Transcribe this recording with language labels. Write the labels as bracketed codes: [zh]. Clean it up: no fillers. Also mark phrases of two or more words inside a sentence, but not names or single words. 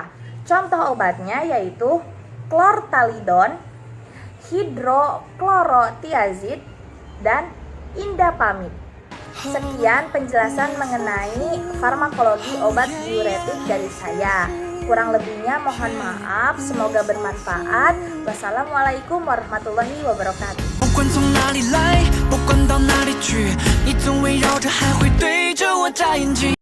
[id] Contoh obatnya yaitu chlortalidon, hidroklorotiazid, dan indapamid. Sekian penjelasan mengenai farmakologi obat diuretik dari saya. Kurang lebihnya mohon maaf, semoga bermanfaat. [ar] والسلام عليكم ورحمة الله وبركاته. [zh] 不管从哪里来，不管到哪里去，你总围绕着，还会对着我眨眼睛。